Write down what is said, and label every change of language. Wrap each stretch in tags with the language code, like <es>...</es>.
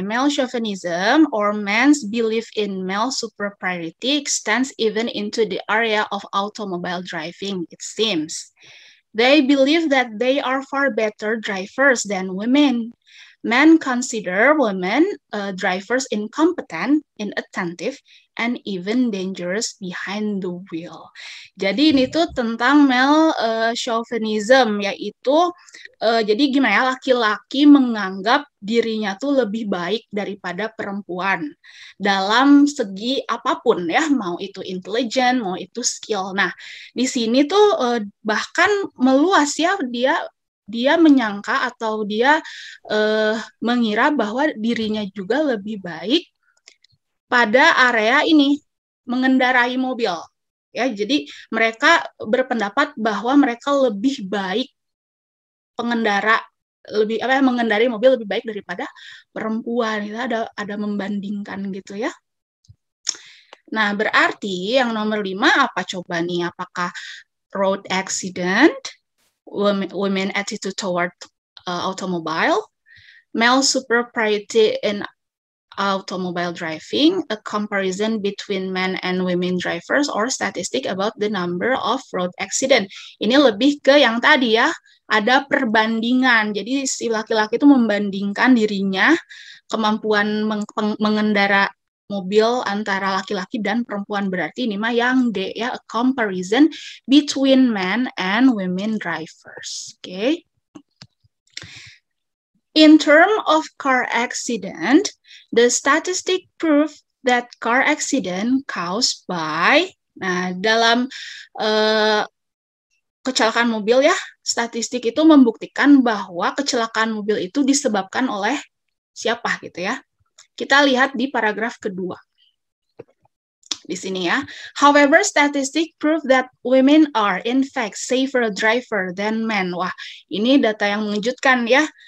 <en>Male chauvinism or men's belief in male superiority extends even into the area of automobile driving, it seems. They believe that they are far better drivers than women. Men consider women drivers incompetent, inattentive, and even dangerous behind the wheel.</en> <id>Jadi ini tuh tentang male chauvinism, yaitu jadi gimana ya, laki-laki menganggap dirinya tuh lebih baik daripada perempuan dalam segi apapun ya, mau itu intelijen, mau itu skill. Nah, di sini tuh bahkan meluas ya, dia menyangka atau dia mengira bahwa dirinya juga lebih baik pada area ini, mengendarai mobil. Ya, jadi mereka berpendapat bahwa mereka lebih baik pengendara, lebih mengendarai mobil lebih baik daripada perempuan. Itu ada membandingkan gitu ya. Nah, berarti yang nomor 5 apa coba nih? Apakah</id> <en>road accident, women attitude toward automobile, male superiority in automobile driving, a comparison between men and women drivers, or statistic about the number of road accident.</en> <id>Ini lebih ke yang tadi ya, ada perbandingan. Jadi si laki-laki itu membandingkan dirinya, kemampuan mengendara mobil antara laki-laki dan perempuan. Berarti ini mah yang D ya,</id> <en>a comparison between men and women drivers.</en> <id>Oke. Okay.</id> <en>In terms of car accident, the statistic prove that car accident caused by,</en> <id>nah dalam kecelakaan mobil ya, statistik itu membuktikan bahwa kecelakaan mobil itu disebabkan oleh siapa gitu ya. Kita lihat di paragraf kedua. Di sini ya.</id> <en>However, statistics prove that women are in fact safer driver than men.</en> <id>Wah, ini data yang mengejutkan ya.</id>